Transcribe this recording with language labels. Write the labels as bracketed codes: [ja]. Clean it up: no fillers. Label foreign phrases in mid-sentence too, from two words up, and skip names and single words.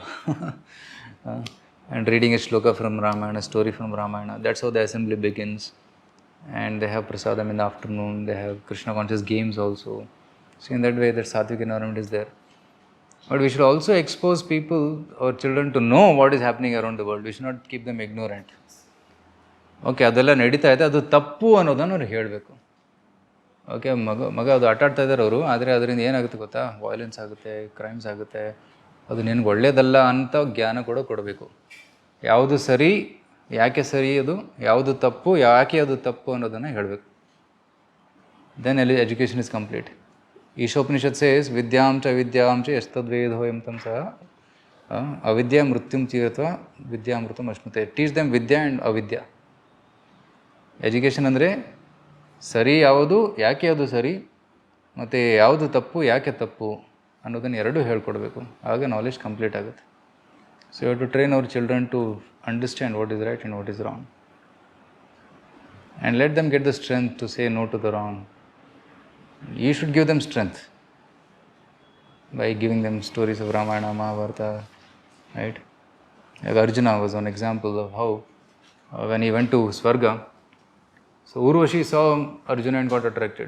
[en] And reading a shloka from Ramayana, a story from Ramayana. That's how the assembly begins. And they have prasadam in the afternoon. They have Krishna conscious games also. So in that way, that sattvic environment is there. But we should also expose people or children to know what is happening around the world. We should not keep them ignorant. [kn] ಓಕೆ ಅದೆಲ್ಲ ನಡೀತಾ ಇದೆ, ಅದು ತಪ್ಪು ಅನ್ನೋದನ್ನು ಅವ್ರು ಹೇಳಬೇಕು. ಓಕೆ ಮಗ ಅದು ಆಟಾಡ್ತಾ ಇದ್ದಾರೆ ಅವರು, ಆದರೆ ಅದರಿಂದ ಏನಾಗುತ್ತೆ ಗೊತ್ತಾ, ವೈಲೆನ್ಸ್ ಆಗುತ್ತೆ, ಕ್ರೈಮ್ಸ್ ಆಗುತ್ತೆ, ಅದು ನಿನಗೆ ಒಳ್ಳೆಯದಲ್ಲ ಅಂತ ಜ್ಞಾನ ಕೂಡ ಕೊಡಬೇಕು. ಯಾವುದು ಸರಿ, ಯಾಕೆ ಸರಿ ಅದು, ಯಾವುದು ತಪ್ಪು, ಯಾಕೆ ಅದು ತಪ್ಪು ಅನ್ನೋದನ್ನು ಹೇಳಬೇಕು. [en] Then education is complete. Ishopanishad says [sa] ವಿದ್ಯಾಂ ಚ ವಿದ್ಯಾಂ ಚ ಯಸ್ತದ್ವೇದೋಯಂ ತಂ ಸಹ ಅವಿದ್ಯಾ ಮೃತ್ಯುಂ ತೀರತ್ವ ವಿದ್ಯಾಮೃತಂ ಅಶ್ನುತೆ. [en] Teach them vidya and avidya. [kn] ಎಜುಕೇಷನ್ ಅಂದರೆ ಸರಿ ಯಾವುದು, ಯಾಕೆ ಅದು ಸರಿ, ಮತ್ತು ಯಾವುದು ತಪ್ಪು, ಯಾಕೆ ತಪ್ಪು ಅನ್ನೋದನ್ನು ಎರಡೂ ಹೇಳ್ಕೊಡ್ಬೇಕು. ಆಗ [en] knowledge complete [kn] ಆಗುತ್ತೆ. [en] So you have to train our children to understand what is right and what is wrong. And let them get the strength to say no to the wrong. You should give them strength by giving them stories of Ramayana, Mahabharata, right? Like Arjuna was one example of how when he went to Swarga, so Urvashi saw Arjuna and got attracted.